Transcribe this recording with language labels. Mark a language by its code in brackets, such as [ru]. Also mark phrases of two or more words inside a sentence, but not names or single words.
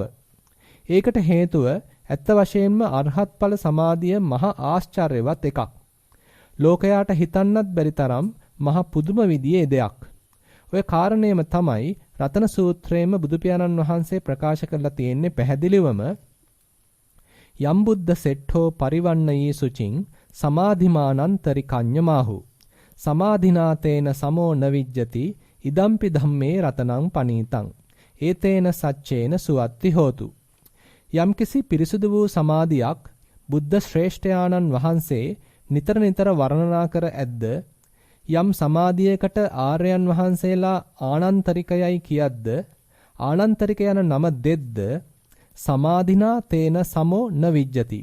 [si] ඒකට හේතුව ඇත්ත වශයෙන්ම අරහත් ඵල සමාධිය මහා ආශ්චර්යවත් එකක්. ලෝකයාට හිතන්නත් බැරි තරම් මහා පුදුම විදියේ දෙයක්. ඔය කාරණේම තමයි රතන සූත්‍රයේම බුදු පියාණන් වහන්සේ ප්‍රකාශ කරලා තියෙන්නේ පැහැදිලිවම [pi] යම් බුද්ධ සෙට්ඨෝ පරිවන්නයේ සුචින් සමාධිමානන්තරි කඤ්ඤමාහු සමාධිනාතේන සමෝ නවිජ්ජති ඉදම්පි ධම්මේ රතනං පනීතං ඒතේන සච්චේන සුවත්ති හෝතු. [si] යම්කිසි පිරිසුදු වූ සමාධියක් බුද්ධ ශ්‍රේෂ්ඨයාණන් වහන්සේ නිතර නිතර වර්ණනා කර ඇද්ද යම් සමාධියකට ආර්යයන් වහන්සේලා ආනන්තරිකයයි කියද්ද ආනන්තරික යන නම දෙද්ද [pi] සමාධිනා තේන සමෝ න විජ්ජති.